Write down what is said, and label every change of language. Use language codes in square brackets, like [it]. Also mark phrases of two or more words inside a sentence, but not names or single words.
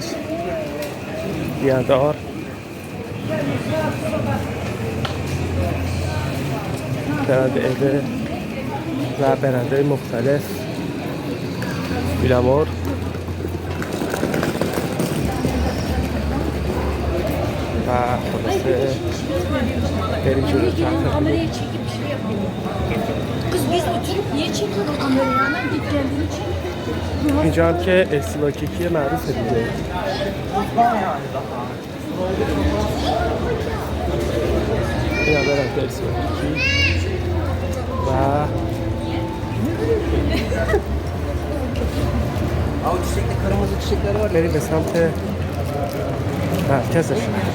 [fa] بیادار، برند ایده و برندهای مختلف، بیلامور و خلاصه بریم جلوتر. [tr] Kamerayı çekip bir şey yapalım. Kız biz oturup niye çekiyoruz kamerayı? Hemen git kendini çek. [fa] اینجا هم که استیلاکیکی معروفه دیگه. این هم برند استیلاکیکی و بریم به سمت مرکز شهر.